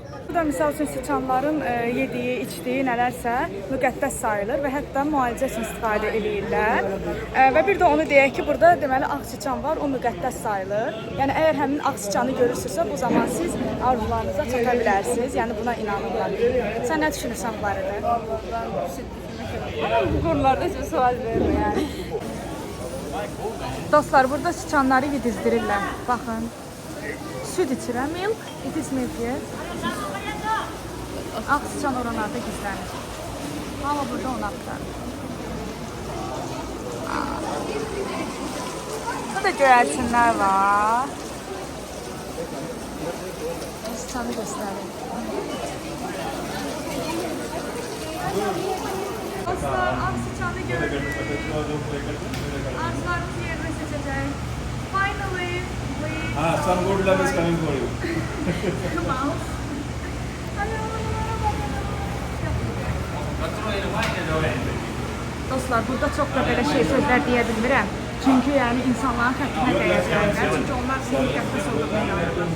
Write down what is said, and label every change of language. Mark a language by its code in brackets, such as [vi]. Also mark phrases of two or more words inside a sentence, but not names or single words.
[az] Bu da misal üçün siçanların yediyi, içdiyi nələrsə müqəddəs sayılır və hətta müalicə üçün istifadə edirlər. Və bir də onu deyək ki, burada deməli ağ siçan var, o müqəddəs sayılır. Yəni əgər həmin ağ siçanı görürsünüzsə, bu zaman siz arzularınıza çata bilərsiniz. Yəni buna inanırlar. Sən nə düşünürsən bu barədə? [tr] Ama bu konularda hiç sual vermiyor yani. [az] Dostlar, burada siçanları yedizdirirlər. Baxın. Süd içirəm. [en] Milk. It is milk, yes. [az] Ağ siçan oralarda gizlənir. Hamı burada onu axtarır. Burada göyərçinlər var. Siçanı göstərir. Dostlar, ağ siçanı gördük. [tr] Arzularımızı yerine seçeceğiz. [en] Finally, we Some good luck is coming for you. come out. [az] Dostlar, burada çox da belə sözlər deyə bilmirəm. Çünki yəni insanların xətrinə dəyər bilərlər. Çünki onlar sizin müqəddəs olduğuna inanırlar.